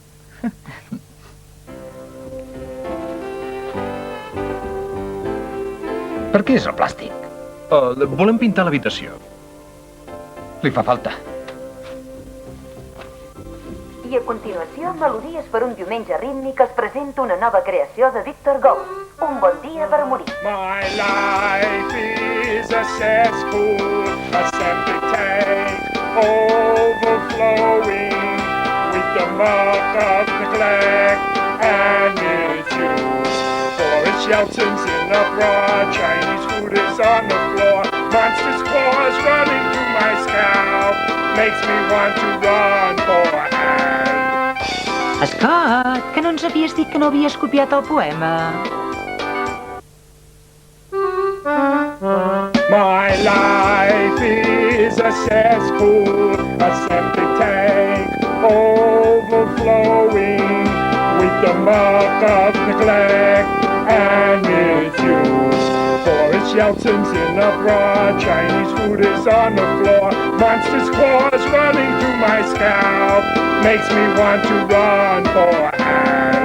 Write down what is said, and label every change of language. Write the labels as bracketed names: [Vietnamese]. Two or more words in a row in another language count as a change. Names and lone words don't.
[Catalan] Per què és el plàstic? Volem pintar l'habitació. Li fa falta. I a continuació, melodies per un diumenge rítmic es presenta una nova creació de Victor Gous. Un bon dia per morir. [English] My life is a cesspool, a septic tank, overflowing with the muck of neglect and misuse. Boris Yeltsin's in uproar, Chinese food is on the floor, monstrous claws running through my scalp, makes me want to run for help. [Catalan] Scott, que no ens havies dit que no havies copiat el poema? [English] My life is a cesspool, a septic tank overflowing with the muck of neglect and misuse. Boris Yeltsin's in a bra, Chinese food is on the floor, monsters' claws running through my scalp makes me want to run for help.